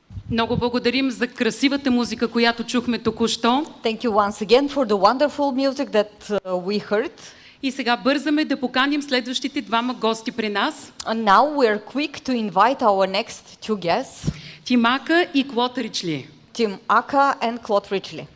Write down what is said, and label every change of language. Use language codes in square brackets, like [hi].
[bg] Много благодарим за красивата музика, която чухме току-що. [en] Thank you once again for the wonderful music that we heard. [bg] И сега бързаме да поканим следващите двама гости при нас. [en] And now we are quick to invite our next two guests, [bg] Тим Ака и Клод Ричли. [en] Tim Aka and Claude Richley.